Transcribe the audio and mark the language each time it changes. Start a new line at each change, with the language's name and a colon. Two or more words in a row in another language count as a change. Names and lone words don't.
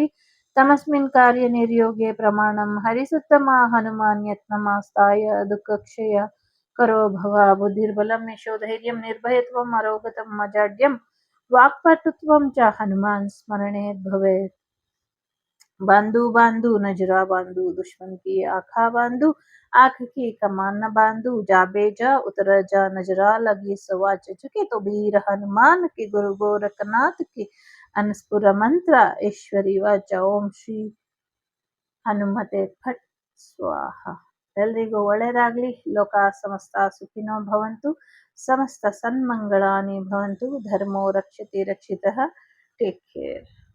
Sanskrit: ತಮಸ್ಮಿನ್ ಕಾರ್ಯ ನಿರ್ಯೋಗೆ ಪ್ರಮಾಣಂ ಹರಿಸುತ್ತಮ ಹನುಮಾನ್ ಯತ್ನಮಾಸ್ತಾಯ ದುಃಖಕ್ಷಯ ಕರೋ ಭವ. ಬುದ್ಧಿರ್ಬಲಂ ಯಶೋಧೈರ್ಯಂ ನಿರ್ಭಯತ್ವಂ ಅರೋಗತಂ ಅಜಾಡ್ಯಂ ವಾಕ್ಪಟುತ್ವಂ ಚ ಹನುಮಾನ್ ಸ್ಮರಣೆ ಭವೇತ್.
Hindi: बांधू बांधू नजरा बांधू दुश्मन की आँखा बांधू आँख की कमान न बांधू जा बेजा उतर जा नजरा लगी सवाच चुके तो वीर हनुमान के गुरु गोरखनाथ के अनस्पुर मंत्र ईश्वरी वाचा
Sanskrit: ओम ಶ್ರೀ ಹನುಮತೆ ಫಟ್ ಸ್ವಾಹ.
Kannada: ಎಲ್ರಿಗೂ ಒಳ್ಳೆಯದಾಗ್ಲಿ.
Sanskrit: ಲೋಕ ಸಮಸ್ತ ಸುಖಿನೋ ಭವಂತು. ಸಮಸ್ತ ಸನ್ಮಂಗಳಾನಿ ಭವಂತು. ಧರ್ಮೋ ರಕ್ಷತಿ ರಕ್ಷಿತಃ.
English: Take care.